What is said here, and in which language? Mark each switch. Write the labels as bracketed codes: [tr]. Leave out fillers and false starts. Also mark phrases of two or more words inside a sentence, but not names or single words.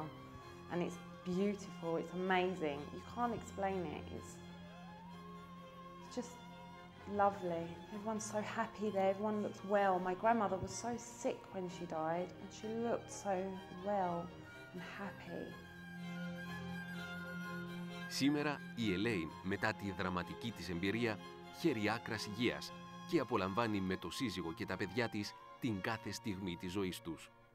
[en] And it's beautiful, it's amazing. You can't explain it. It's just lovely. Everyone's so happy there, everyone looks well. My grandmother was so sick when she died and she looked so well and happy. [el] Σήμερα η Ελέιν, μετά τη δραματική της εμπειρία, χαίρει άκρας υγείας και απολαμβάνει με το σύζυγο και τα παιδιά της την κάθε στιγμή της ζωής τους.